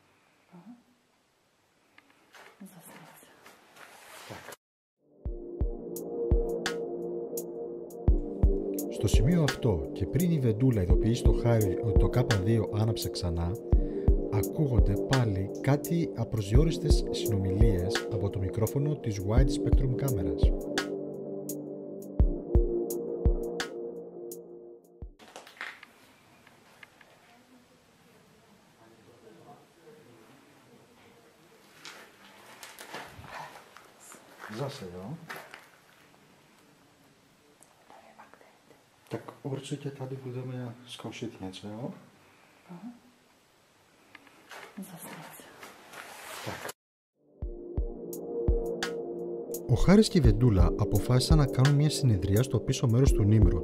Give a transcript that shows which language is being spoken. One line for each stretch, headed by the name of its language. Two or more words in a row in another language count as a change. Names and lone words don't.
Czech: Zase nic. Tak.
Greek: Στο σημείο αυτό και πριν η Βεντούλα ειδοποιήσει το Χάρη ότι το K2 άναψε ξανά, ακούγονται πάλι κάτι απροσδιόριστες συνομιλίες από το μικρόφωνο της Wide Spectrum κάμερας.
Czech: Zase, jo? Tak určitě tady budeme zkoušet něco, jo? Zase nic. Tak.
Greek: Ο Χάρης και η Βεντούλα αποφάσισαν να κάνουν μια συνεδρία στο πίσω μέρος του Nimrod.